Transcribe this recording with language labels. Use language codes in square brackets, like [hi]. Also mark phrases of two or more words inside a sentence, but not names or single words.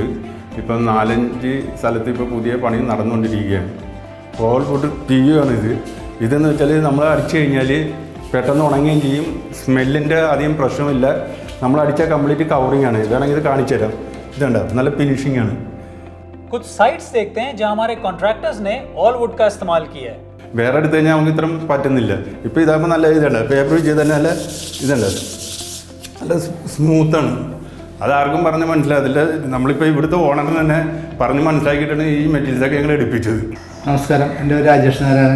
[ml] ഇപ്പം 4-5 സ്ഥലത്ത് ഇപ്പോൾ പുതിയ പണി നടന്നുകൊണ്ടിരിക്കുകയാണ്. ഓൾ വുഡ് തീയുകയാണിത്. ഇതെന്ന് വെച്ചാൽ നമ്മൾ അടിച്ചു കഴിഞ്ഞാൽ പെട്ടെന്ന് ഉണങ്ങുകയും ചെയ്യും. സ്മെല്ലിൻ്റെ അധികം പ്രശ്നമില്ല. നമ്മൾ അടിച്ച [en] complete covering [ml] ആണ്. ഇതാണെങ്കിൽ ഇത് കാണിച്ചു തരാം. ഇതുണ്ട്, നല്ല ഫിനിഷിംഗ് ആണ്. [hi] कुछ साइट्स देखते हैं जहां हमारे कॉन्ट्रैक्टर्स ने ऑल वुड का इस्तेमाल किया है. [ml] വേറെ എടുത്തു കഴിഞ്ഞാൽ നമുക്ക് ഇത്രയും പറ്റുന്നില്ല. ഇപ്പോൾ ഇതാകുമ്പോൾ നല്ല ഇതുണ്ട്, പേപ്പർ ചെയ്ത് തന്നെ നല്ല ഇതുണ്ട്, നല്ല സ്മൂത്താണ്. അതാർക്കും പറഞ്ഞ് മനസ്സിലാകത്തില്ല. നമ്മളിപ്പോൾ ഇവിടുത്തെ ഓണറിന് തന്നെ പറഞ്ഞ് മനസ്സിലാക്കിയിട്ടാണ് ഈ മെറ്റീരിയൽസൊക്കെ ഞങ്ങൾ എടുപ്പിച്ചത്. നമസ്കാരം, എൻ്റെ പേര് രാജേഷ് നാരായണൻ.